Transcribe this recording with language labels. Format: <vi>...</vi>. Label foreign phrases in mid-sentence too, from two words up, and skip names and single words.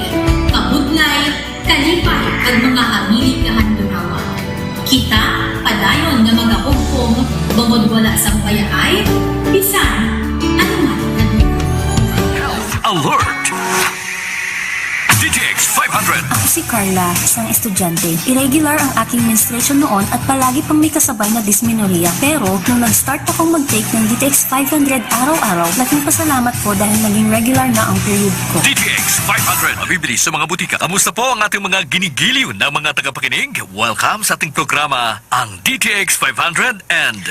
<hil>Kabudlay, kalipay kag mga hamilig nga handurawan. Kita, padayon nga mag-augpong, bangod wala sang payaay, bisan, anuman na</hil> <en>Health Alert! DTX 500.</en> <tl>Ako si Carla, isang estudyante. Irregular ang aking menstruation noon at palagi pang may kasabay na dysmenorrhea. Pero, nung nag-start akong mag-take ng DTX 500 araw-araw, laking pasalamat ko dahil naging regular na ang period ko. DTX 500. Mabibili sa mga butika. Kamusta po ang ating mga ginigiliw na mga tagapakinig? Welcome sa ating programa, ang DTX 500 and</tl>